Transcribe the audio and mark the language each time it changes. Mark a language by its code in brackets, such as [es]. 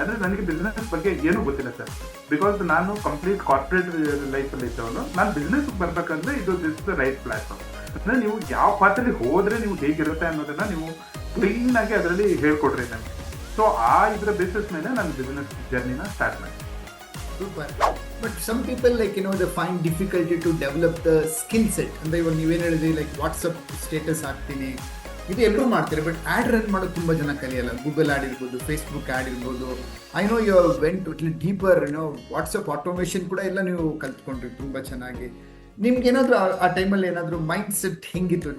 [kn] ಅಂದ್ರೆ ನನಗೆ ಬಿಸ್ನೆಸ್ ಬಗ್ಗೆ ಏನೂ ಗೊತ್ತಿಲ್ಲ ಸರ್, ಬಿಕಾಸ್ ನಾನು ಕಂಪ್ಲೀಟ್ ಕಾರ್ಪೊರೇಟ್ ಲೈಫಲ್ಲಿ ಇದ್ದವನು. ನಾನು ಬಿಸ್ನೆಸ್ ಬರ್ಬೇಕಂದ್ರೆ ಇದು [en] This the right platform. [kn] ಅಂದ್ರೆ ನೀವು ಯಾವ ಪಾತಲ್ಲಿ ಹೋದ್ರೆ ನೀವು ಹೇಗಿರುತ್ತೆ ಅನ್ನೋದನ್ನ ನೀವು ಕ್ಲೀನ್ ಆಗಿ ಅದರಲ್ಲಿ ಹೇಳ್ಕೊಡ್ರಿ ನನಗೆ. ಸೊ ಆ ಇದರ ಬೇಸಿಸ್ ಮೇಲೆ ನಾನು ಬಿಸ್ನೆಸ್ ಜರ್ನಿನ ಸ್ಟಾರ್ಟ್ ಮಾಡಿ. [en] Super. But some people they find difficulty to develop the skill set. [kn] ಅಂದ್ರೆ ಇವಾಗ ನೀವೇನು ಹೇಳಿದ್ರಿ, ಲೈಕ್ ವಾಟ್ಸಪ್ ಸ್ಟೇಟಸ್ ಹಾಕ್ತೀನಿ, ಇದು ಎಲ್ಲರೂ ಮಾಡ್ತಾರೆ. ಬಟ್ ಆ್ಯಡ್ ರನ್ ಮಾಡೋದು ತುಂಬ ಜನ ಕಲಿಯಲ್ಲ. ಗೂಗಲ್ ಆ್ಯಡ್ ಇರ್ಬೋದು, ಫೇಸ್ಬುಕ್ ಆ್ಯಡ್ ಇರ್ಬೋದು. [en] I know you went deeper, [kn] WhatsApp automation ಕೂಡ ಎಲ್ಲ ನೀವು ಕಲ್ತ್ಕೊಂಡ್ರಿ ತುಂಬ ಚೆನ್ನಾಗಿ. ನಿಮ್ಗೆ ಏನಾದರೂ ಆ ಟೈಮಲ್ಲಿ ಏನಾದರೂ ಮೈಂಡ್ ಸೆಟ್ ಹೆಂಗಿತ್ತು?